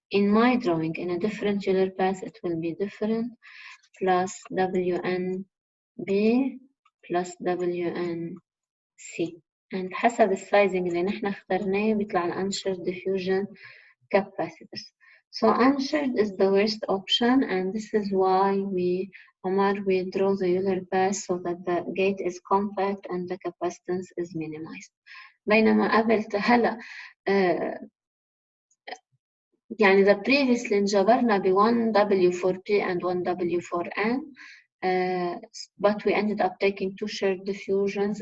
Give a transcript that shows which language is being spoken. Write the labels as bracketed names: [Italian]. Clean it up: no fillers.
[English] In my drawing, in a differential path, it will be different plus WNB plus WNC. And [Arabic] حسب السايزنج اللي نحن اخترناه بيطلع ال [English] unshared diffusion capacitors. So unshared is the worst option and this is why we draw the Euler path so that the gate is compact and the capacitance is minimized. [Arabic] بينما قبل هلا يعني [English] the previously [Arabic] انجبرنا ب [English] 1W for P and 1W for N but we ended up taking 2 shared diffusions.